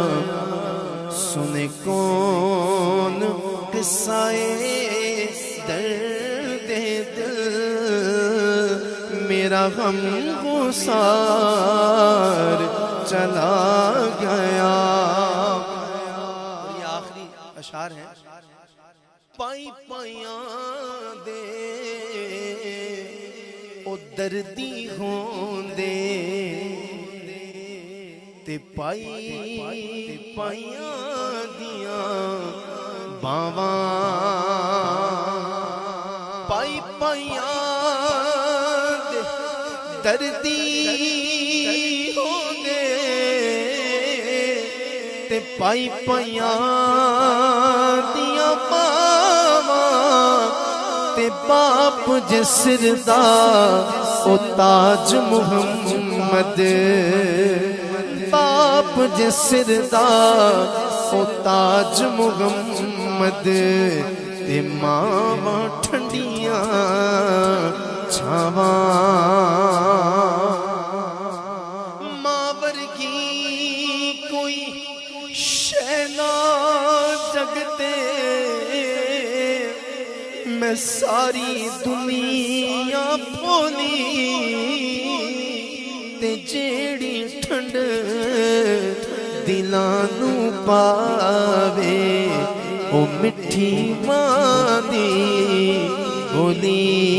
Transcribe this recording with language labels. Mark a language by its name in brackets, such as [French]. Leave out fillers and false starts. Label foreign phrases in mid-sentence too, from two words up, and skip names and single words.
[Urdu] سنے کون قصہ درد میرا غم گسار چلا گیا. یہ آخری اشعار ہیں. [Punjabi] پائی پائیاں دے او دردی ہون دے تے پائی پائیاں دیاں باواں پائی پائیاں دے دردی ہون دے تے پائی پائیاں دیاں تے باپ جسر دا او تاج محمد باپ جسر دا او تاج محمد تے ماں ٹھنڈیاں چھاواں ماں ورگی کوئی شے نہ جگتے میں ساری دنیا بھولی تے جیڑی ٹھنڈ دلانو پاوے او مٹھی ماں دی بولی.